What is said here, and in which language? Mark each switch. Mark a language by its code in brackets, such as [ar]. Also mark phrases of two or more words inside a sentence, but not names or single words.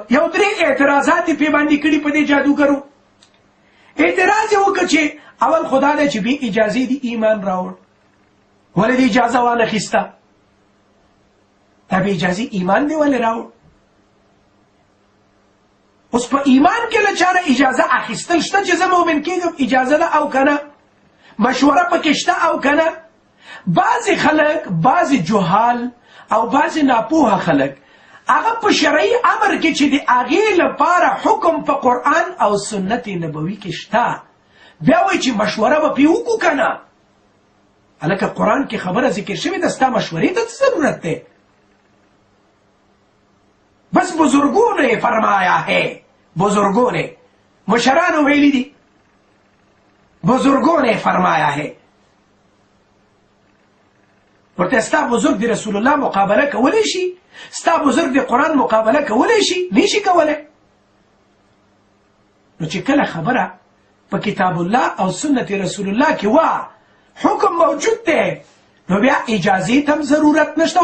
[ps] یو درې اعتراضات یې پې باندې کړي په دې جادوګرو. اعتراض یې وکړ چې اول خدا دی چې بې اجازې دې ایمان راوړ، ولې دې اجازه وانخیسته؟ دا بې اجازې ایمان دې ولې راوړ؟ اوس په ایمان کې له چا نه اجازه اخیستل شته چې زه مؤمن کېږم؟ اجازه ده او که نه؟ مشوره پکې شته او که نه؟ بعض خلق، بعض جهال او بعض ناپوه خلق هغه په شرعي امر کې چې د هغې لپاره حکم په قرآن او سنت نبوي کې شته، بیا وایي چې مشوره به پرې وکړو که نه؟ هلکه قرآن کې خبره ذکر شوې ده، ستا مشورې ته څه ضرورت دی؟ [ur] بس بزرگوں نے فرمایا ہے، بزرگوں نے، [ps] مشرانو ویلی دي، [ur] بزرگوں نے فرمایا ہے. [ps] ورته ستا بزرگ دی رسول الله مقابله کولی شي؟ ستا بزرگ دی قرآن مقابله کولی شي؟ نشي کولی. نو چې کله خبره په کتاب الله او سنت رسول الله کې وا حکم موجود دی، نو بیا اجازې ته هم ضرورت نشته.